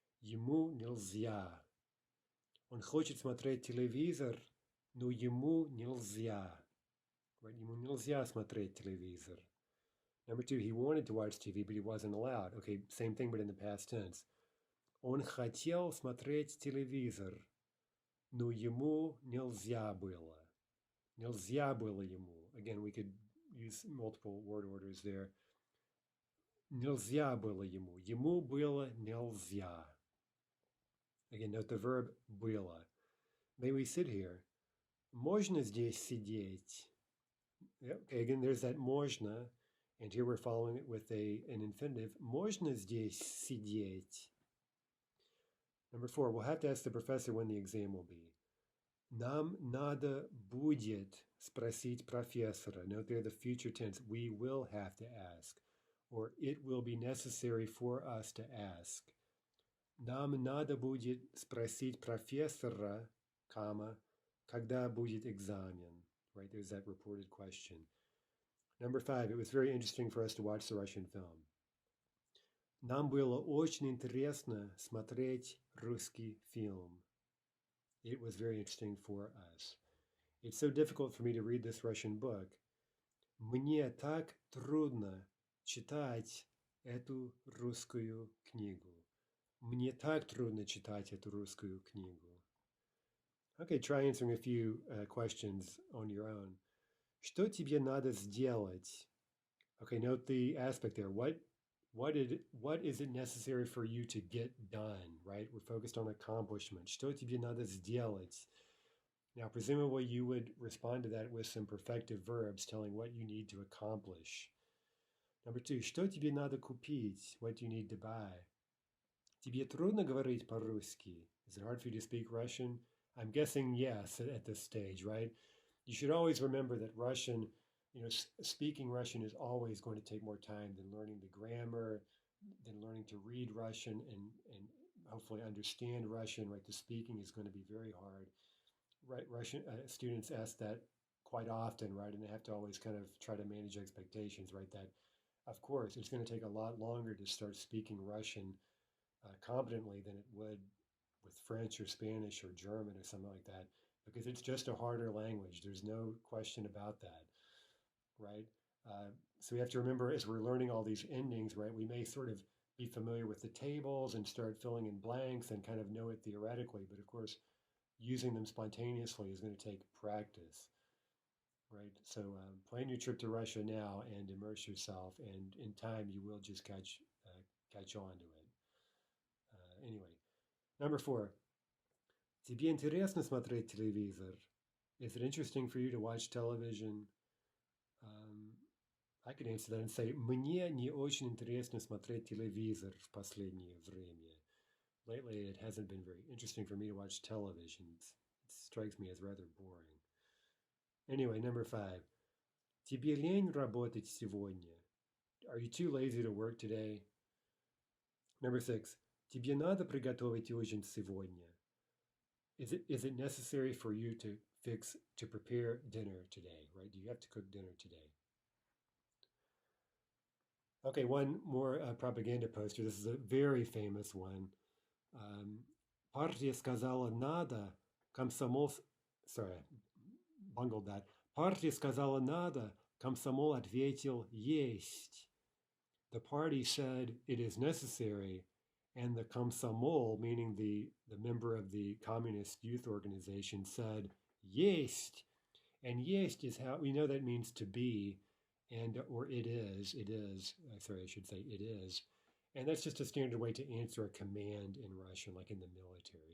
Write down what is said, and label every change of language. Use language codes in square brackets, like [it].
[ru] Ему нельзя. Он хочет смотреть телевизор, но ему нельзя. [en] Right? [ru] Ему нельзя смотреть телевизор. [en] Number 2, he wanted to watch TV, but he wasn't allowed. Okay, same thing, but in the past tense. [ru] Он хотел смотреть телевизор, но ему нельзя было. Нельзя было ему. [en] Again, we could use multiple word orders there. [ru] Нельзя было ему. Ему было нельзя. [en] Again, note the verb было. May we sit here? [ru] Можно здесь сидеть? [en] Yeah, okay, again, there's that можно. And here we're following it with an infinitive. [ru] Можно здесь сидеть? [en] Number 4, we'll have to ask the professor when the exam will be. [ru] Нам надо будет спросить профессора. [en] Note there the future tense. We will have to ask. Or it will be necessary for us to ask. [ru] Нам надо будет спросить профессора, [en] comma, [ru] когда будет экзамен. [en] Right, there's that reported question. Number 5, it was very interesting for us to watch the Russian film. [ru] Нам было очень интересно смотреть русский фильм. [en] It was very interesting for us. It's so difficult for me to read this Russian book. [ru] Мне так трудно читать эту русскую книгу. Мне так трудно читать эту русскую книгу. [en] Okay, try answering a few questions on your own. [ru] Что тебе надо сделать? [en] Okay, note the aspect there. What is it necessary for you to get done, right? We're focused on accomplishment. [ru] Что тебе надо сделать? [en] Now, presumably you would respond to that with some perfective verbs telling what you need to accomplish. Number 2, [ru] что тебе надо купить? [en] What do you need to buy? [ru] Тебе трудно говорить по-русски? [en] Is it hard for you to speak Russian? I'm guessing yes at this stage, right? You should always remember that Russian, speaking Russian is always going to take more time than learning the grammar, than learning to read Russian and hopefully understand Russian, right? The speaking is going to be very hard, right? Russian students ask that quite often, right? And they have to always kind of try to manage expectations, right? That, of course, it's going to take a lot longer to start speaking Russian competently than it would with French or Spanish or German or something like that, because it's just a harder language. There's no question about that, right? So we have to remember as we're learning all these endings, right, we may sort of be familiar with the tables and start filling in blanks and kind of know it theoretically, but of course, using them spontaneously is going to take practice, right? So plan your trip to Russia now and immerse yourself, and in time you will just catch on to it. Anyway, number 4. [ru] Тебе интересно смотреть телевизор? [en] Is it interesting for you to watch television? I could answer that and say, [ru] мне не очень интересно смотреть телевизор в последнее время. [en] Lately, it hasn't been very interesting for me to watch television. It strikes me as rather boring. Anyway, number 5. [ru] Тебе лень работать сегодня? [en] Are you too lazy to work today? Number 6. [ru] Тебе надо приготовить ужин сегодня? [en] Is it necessary for you to prepare dinner today, right? Do you have to cook dinner today? Okay, one more propaganda poster. This is a very famous one. [ru] Партия сказала надо, комсомол... [en] Sorry, bungled that. [ru] Партия сказала надо, комсомол ответил есть. [en] The party said it is necessary, and the komsomol, meaning the member of the communist youth organization, said есть. And есть is how we know that means to be, or it is. Sorry, I should say it is. And that's just a standard way to answer a command in Russian, like in the military.